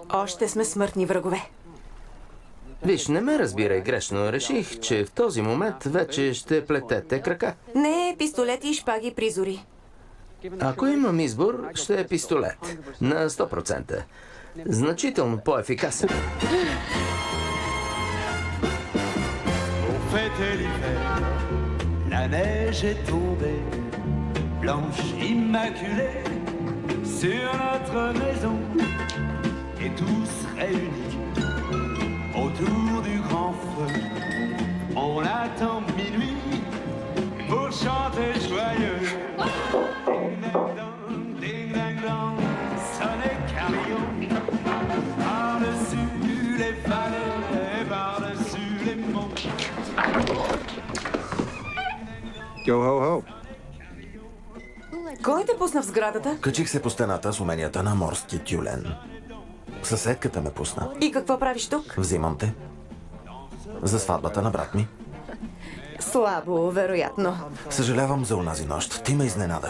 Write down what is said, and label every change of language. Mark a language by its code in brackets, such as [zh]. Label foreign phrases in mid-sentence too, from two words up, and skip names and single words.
[bg] Още сме смъртни врагове. Виж, не ме разбирай грешно. Реших, че в този момент вече ще плетете крака. Не, пистолети и шпаги призори. Ако имам избор, ще е пистолет. На 100%. Значително по-ефикасен. [fr] On fêtait l'hiver, la neige est tombée, blanche, immaculée, sur notre maison, et tous réunis autour du grand feu. On attend minuit pour chanter joyeux. Ding-dang-dong, ding-dang-dong, sonnez carillon, par-dessus les vallées, par-dessus les monts. [en] Yo ho ho. [bg] Кой те пусна в сградата? Качих се по стената с уменията на морски тюлен. Съседката ме пусна. И какво правиш тук? Взимам те. За сватбата на брат ми. Слабо, вероятно. Съжалявам за онази нощ. Ти ме изненада.